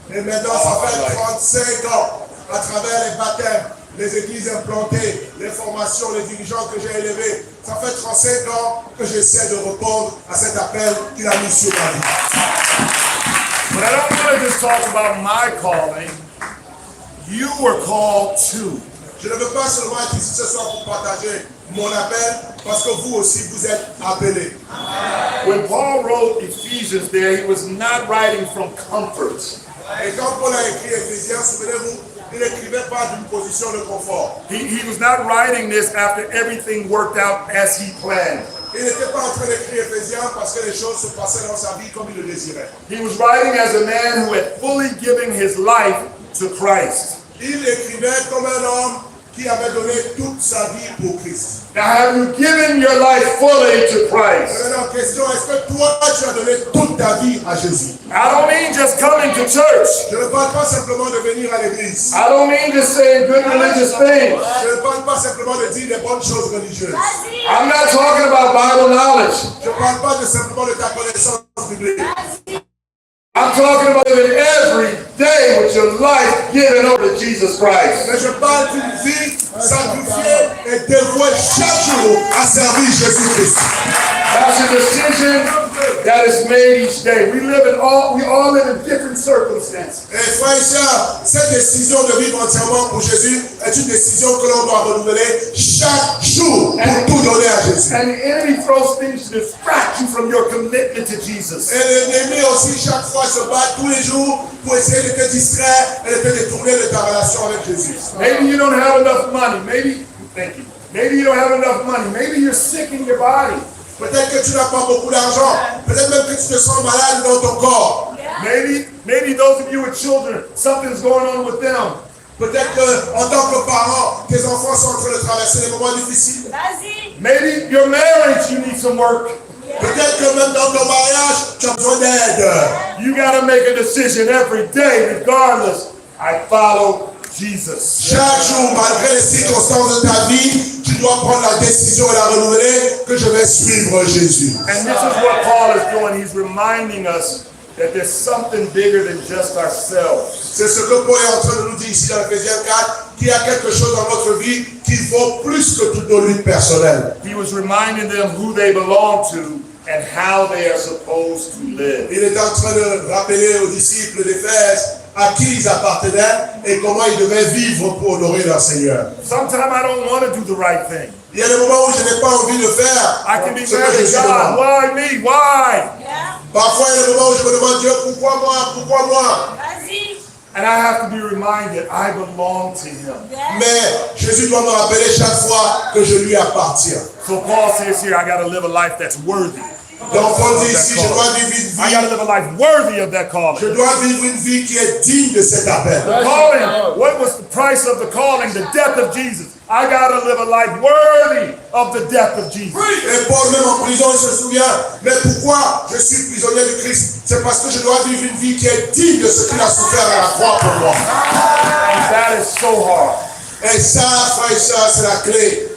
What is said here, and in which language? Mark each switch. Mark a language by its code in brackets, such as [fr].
[fr] Et maintenant, ça fait 35 ans, à travers les baptêmes, les églises implantées, les formations, les dirigeants que j'ai élevés. Ça fait 35 ans que j'essaie de répondre à cet appel qu'il a mis sur ma vie. [en] But I don't want to just talk about my calling. You were called too. [fr] Je ne veux pas seulement être ici ce soir pour partager mon appel, parce que vous aussi, vous êtes appelés. [en] When Paul wrote Ephesians there, he was not writing from comfort. [fr] Et quand Paul a écrit Éphésiens, souvenez-vous, il n'écrivait pas d'une position de confort. [en] He was not writing this after everything worked out as he planned. [fr] Il n'était pas en train d'écrire Éphésiens parce que les choses se passaient dans sa vie comme il le désirait. [en] He was writing as a man who had fully given his life to Christ. [fr] Il écrivait comme un homme qui avait donné toute sa vie pour Christ. [en] Now, have you given your life fully to Christ? [fr] Maintenant, question, est-ce que toi, tu as donné toute ta vie à Jésus? [en] I don't mean just coming to church. [fr] Je ne parle pas simplement de venir à l'église. [en] I don't mean just saying good religious things. [fr] Je ne parle pas simplement de dire des bonnes choses religieuses. [en] I'm not talking about Bible knowledge. [fr] Je ne parle pas simplement de ta connaissance biblique. [en] I'm talking about living every day with your life given over to Jesus Christ. [fr] Mais je parle d'une vie sanctifiée et dévouée chaque jour à servir Jésus-Christ. [en] That's a decision that is made each day. We all live in different circumstances. [fr] Et frères et sœurs, cette décision de vivre entièrement pour Jésus est une décision que l'on doit renouveler chaque jour pour tout donner à Jésus. [en] And the enemy throws things to distract you from your commitment to Jesus. [fr] Et l'ennemi aussi chaque fois se bat tous les jours pour essayer de te distraire et de te détourner de ta relation avec Jésus. [en] Maybe you don't have enough money. Maybe you don't have enough money. Maybe you're sick in your body. [fr] Peut-être que tu n'as pas beaucoup d'argent. Peut-être même que tu te sens malade dans ton corps. [en] Maybe those of you with children, something's going on with them. [fr] Peut-être qu'en tant que parent, tes enfants sont en train de traverser des moments difficiles. [en] Maybe your marriage, you need some work. [fr] Peut-être que même dans ton mariage, tu as besoin d'aide. [en] You got to make a decision every day, regardless. I follow Jesus. [fr] Chaque jour, malgré les circonstances de ta vie, tu dois prendre la décision et la renouveler que je vais suivre Jésus. [en] And this is what Paul is doing. He's reminding us that there's something bigger than just ourselves. [fr] C'est ce que Paul est en train de nous dire ici dans Éphésiens 4, qu'il y a quelque chose dans notre vie qui vaut plus que toute nos luttes personnelles. [en] He was reminding them who they belong to and how they are supposed to live. [fr] Il est en train de rappeler aux disciples d'Éphèse à qui ils appartenaient et comment ils devaient vivre pour honorer leur Seigneur. [en] Sometimes I don't want to do the right thing. [fr] Il y a des moments où je n'ai pas envie de faire [en] I can be [fr] ce que [en] mad [fr] Jésus [en] at God. [fr] demande. [en] Why me? Why? [fr] Parfois, il y a des moments où je me demande, Dieu, pourquoi moi? Pourquoi moi? [en] And I have to be reminded I belong to Him. [fr] Mais Jésus doit me rappeler chaque fois que je lui appartiens. [en] So Paul says here, I got to live a life that's worthy. [fr] Donc Paul dit ici, je dois vivre une [en] I got to [fr] vie. [en] live a life worthy of that calling. [fr] Je dois vivre une vie qui est digne de cet appel. [en] The calling, what was the price of the calling? The death of Jesus. I got to live a life worthy of the death of Jesus. [fr] Et Paul, même en prison, il se souvient, mais pourquoi je suis prisonnier de Christ? C'est parce que je dois vivre une vie qui est digne de ce qu'il a souffert à la croix pour moi. [en] And that is so hard. [fr] Et ça, frère et soeur, c'est la clé.